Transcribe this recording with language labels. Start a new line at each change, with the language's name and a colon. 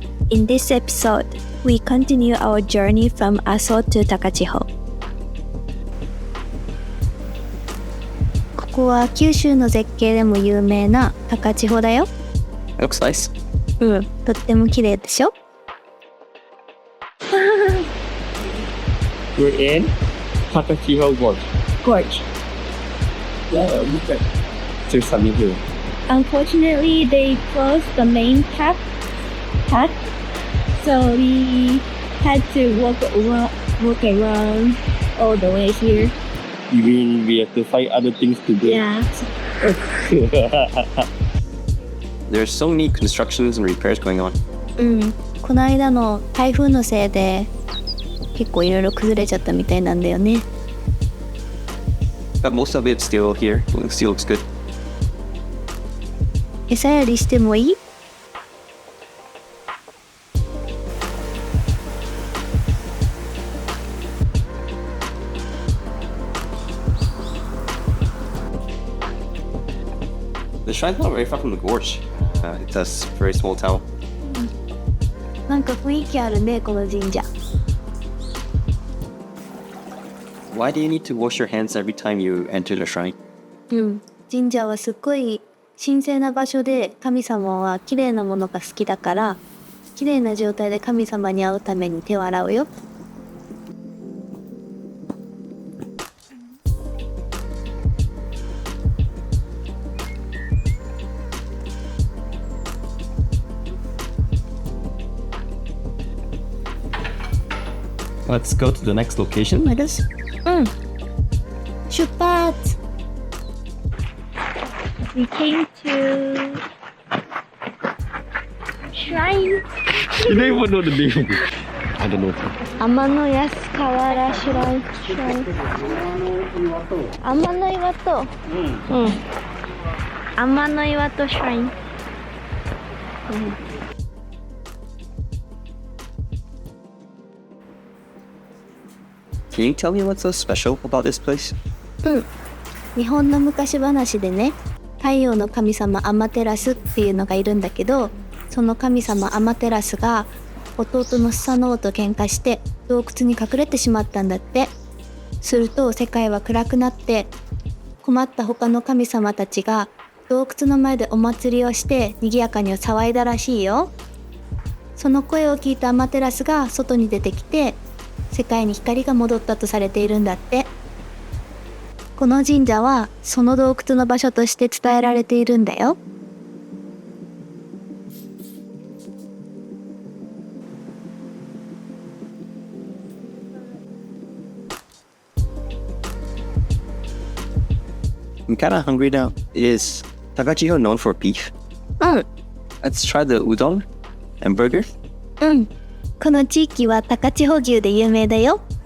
English: In this episode, we continue our journey from Aso to Takachiho.
Japanese: ここは九州の絶景でも有名な高千穂だよ。
English: Looks nice.
Japanese: うん、とっても綺麗でしょ。
English: We're in Takachiho Gorge. Gorge. Yeah, look at. There's something here. Unfortunately, they closed the main path, so we had to walk around all the way here. You mean we have to find other things to do? Yeah. There's so many constructions and repairs going on.
Japanese: うん、この間の台風のせいで結構いろいろ崩れちゃったみたいなんだよね。
English: But most of it's still here. It still looks good.
Japanese: 餌やりしてもいい？
English: The shrine's not very far from the gorge. It's a very small town.
Japanese: なんか雰囲気あるね、この神社。
English: Why do you need to wash your hands every time you enter the shrine?
Japanese: うん、神社はすっごい神聖な場所で、神様は綺麗なものが好きだから、綺麗な状態で神様に会うために手を洗うよ。
English: Let's go to the next location, I guess.
Japanese: うん。出発。
English: We came to Shrine. You don't even know the name. I don't know. Amano Shrine. Amano Iwato. うん。Amano Iwato Shrine. Can you tell me what's so special about this place? うん。
Japanese: 日本の昔話でね、太陽の神様アマテラスっていうのがいるんだけど、その神様アマテラスが弟のスサノオと喧嘩して洞窟に隠れてしまったんだって。すると世界は暗くなって、困った他の神様たちが洞窟の前でお祭りをして賑やかに騒いだらしいよ。その声を聞いたアマテラスが外に出てきて、世界に光が戻ったとされているんだって。この神社はその洞窟の場所として伝えられているんだよ。
English: I'm kinda hungry now. Is Takachiho known for beef? うん。 Let's try the udon and burger. うん。
Japanese: この地域は高千穂牛で有名だよ。